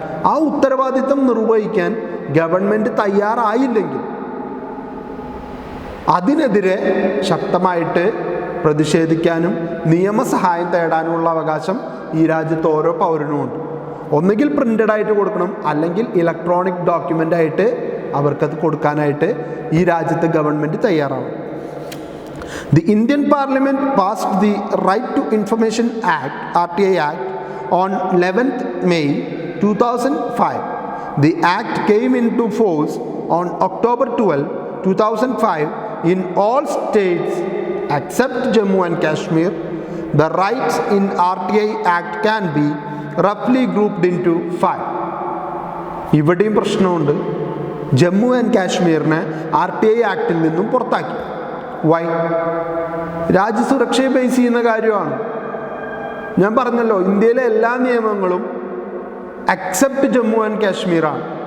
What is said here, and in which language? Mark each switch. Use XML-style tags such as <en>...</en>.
<ml>ആ ഉത്തരവാദിത്വം നിർവഹിക്കാൻ ഗവൺമെൻറ് തയ്യാറായില്ലെങ്കിൽ അതിനെതിരെ ശക്തമായിട്ട് പ്രതിഷേധിക്കാനും നിയമസഹായം തേടാനുമുള്ള അവകാശം ഈ രാജ്യത്ത് ഓരോ പൗരനുമുണ്ട്. ഒന്നുകിൽ പ്രിൻ്റഡ് ആയിട്ട് കൊടുക്കണം, അല്ലെങ്കിൽ ഇലക്ട്രോണിക് ഡോക്യുമെൻ്റ് ആയിട്ട് അവർക്കത് കൊടുക്കാനായിട്ട് ഈ രാജ്യത്ത് government തയ്യാറാവും.</ml> <en>The Indian Parliament passed the Right to Information Act, RTI Act, on 11th May 2005. The act came into force on October 12, 2005 in all states except Jammu and Kashmir. The rights in RTI Act can be roughly grouped into 5.</en> <ml>ഇവിടെയും പ്രശ്നമുണ്ട്. Jammu and കാശ്മീരിനെ RTI ആക്ടിൽ നിന്നും പുറത്താക്കി. Y? രാജ്യസുരക്ഷയെ base ചെയ്യുന്ന കാര്യമാണ്. ഞാൻ പറഞ്ഞല്ലോ, ഇന്ത്യയിലെ എല്ലാ നിയമങ്ങളും എക്സെപ്റ്റ് ജമ്മു ആൻഡ് കാശ്മീറാണ്.</ml>